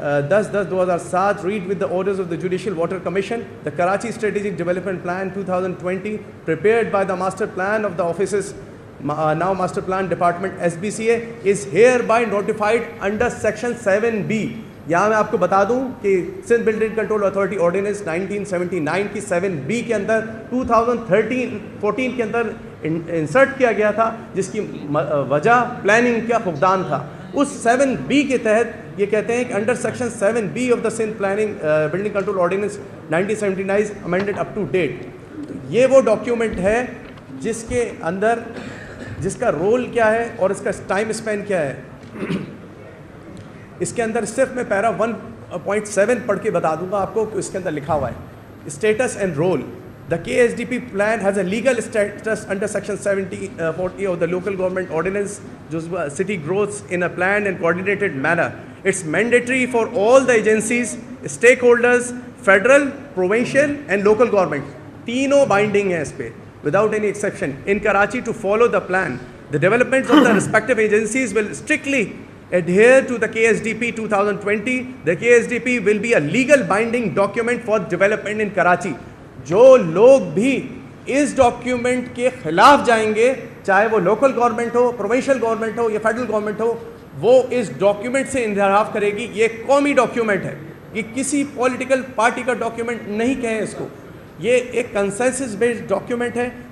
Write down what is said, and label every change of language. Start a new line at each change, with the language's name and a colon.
English: 10/10/2007, read with the orders of the Judicial Water Commission, the Karachi Strategic Development Plan 2020 prepared by the Master Plan of the offices, now Master Plan Department SBCA, is hereby notified under section 7B
Urdu: یہاں میں آپ کو بتا دوں کہ Sindh building control authority ordinance 1979 کی 7B کے اندر 2014 کے اندر انسرٹ کیا گیا تھا، جس کی وجہ پلاننگ کا فقدان تھا. اس 7B کے تحت یہ کہتے ہیں کہ
English: Under section 7B of the Sindh planning building control ordinance 1979 amended up to date.
Urdu: یہ وہ ڈاکیومنٹ ہے جس کے اندر جس کا رول کیا ہے اور اس کا ٹائم اسپین کیا ہے. اس کے اندر صرف میں پیرا 1.7 پڑھ کے بتا دوں گا آپ کو کہ اس کے اندر لکھا ہوا ہے
English: Status and rule. The KSDP plan has a legal status under section 40 of the local government ordinance. City grows in a planned and coordinated manner. It's mandatory for all the agencies, stakeholders, federal, provincial and local government.
Urdu: تینوں binding ہیں اس پہ
English: without any exception in Karachi to follow the plan. The developments of the respective agencies will strictly adhere to the KSDP 2020. The KSDP will be a legal binding document for development in Karachi.
Urdu: جو لوگ بھی اس document کے خلاف جائیں گے، چاہے وہ local government ہو، provincial government ہو یا فیڈرل گورنمنٹ ہو، وہ اس ڈاکیومنٹ سے انحراف کرے گی. یہ قومی ڈاکیومنٹ ہے، یہ کسی پولیٹیکل پارٹی کا ڈاکیومنٹ نہیں کہیں اس کو، یہ ایک کنسنسس بیسڈ ڈاکیومنٹ ہے.